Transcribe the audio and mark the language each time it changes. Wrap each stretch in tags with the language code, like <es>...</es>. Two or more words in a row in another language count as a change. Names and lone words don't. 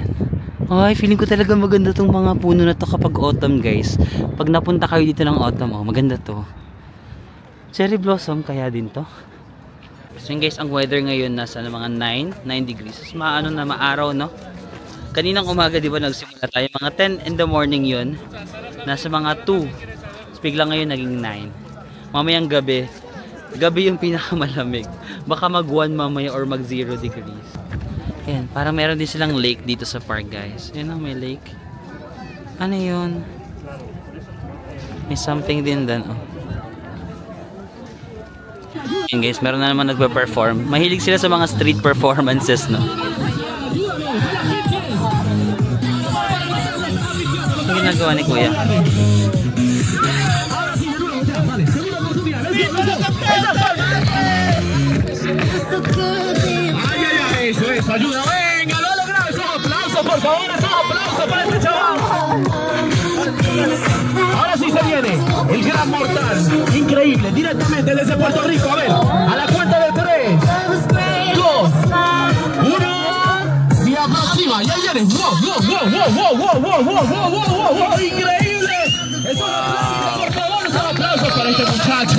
<tl>Ay, feeling ko talaga maganda tong mga puno na to kapag autumn, guys. Pag napunta kayo dito ng autumn, oh, maganda to.</tl> <en>Cherry blossom</en> <tl>kaya din to. So yun, guys, ang weather ngayon nasa mga 9 degrees. So, maano na maaraw, no? Kaninang umaga, di ba, nagsimula tayo mga 10</tl> <en>in the morning</en> <tl>yun. Nasa mga 2. So, bigla ngayon naging 9. Mamayang gabi yung pinakamalamig. Baka mag 1 mamaya or mag 0 degrees. Ayan, parang meron din silang lake dito sa park, guys. Ayan, may lake. Ano yun? May something din doon, oh. Ayan, guys, meron na naman nagpa-perform. Mahilig sila sa mga</tl> <en>street performances,</en> <tl>no? Ano ginagawa ni Kuya?</tl> <es>Eso es, ayuda, venga, lo logramos, un aplauso, por favor, un aplauso para este chaval. Ahora sí se viene, el gran mortal, increíble, directamente desde Puerto Rico, a ver, a la cuenta de 3, 2, 1, y aproxima, y ahí viene, wow, increíble, es un aplauso, por favor, un aplauso para este muchacho.</es>